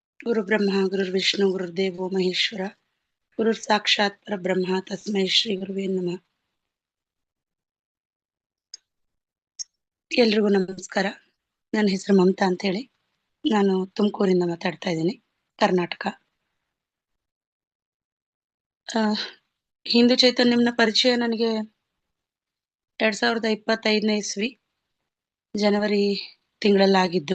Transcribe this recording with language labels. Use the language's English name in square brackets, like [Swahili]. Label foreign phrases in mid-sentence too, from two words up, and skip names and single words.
[Sanskrit] ಗುರು ಬ್ರಹ್ಮ ಗುರುರ್ ವಿಷ್ಣು ಗುರುರ್ದೇವೋ ಮಹೇಶ್ವರ ಗುರುರ್ ಸಾಕ್ಷಾತ್ ಪರಬ್ರಹ್ಮ ತಸ್ಮೈ ಶ್ರೀ ಗುರುವೇ ನಮಃ. [Kannada] ಎಲ್ರಿಗೂ ನಮಸ್ಕಾರ. ನನ್ನ ಹೆಸರು ಮಮತಾ ಅಂತ ಹೇಳಿ. ನಾನು ತುಮಕೂರಿಂದ ಮಾತಾಡ್ತಾ ಇದ್ದೀನಿ, ಕರ್ನಾಟಕ. ಹಿಂದೂ ಚೈತನ್ಯಂನ ಪರಿಚಯ ನನಗೆ 2025ನೇ ಇಸ್ವಿ ಜನವರಿ ತಿಂಗಳಲ್ಲಾಗಿದ್ದು.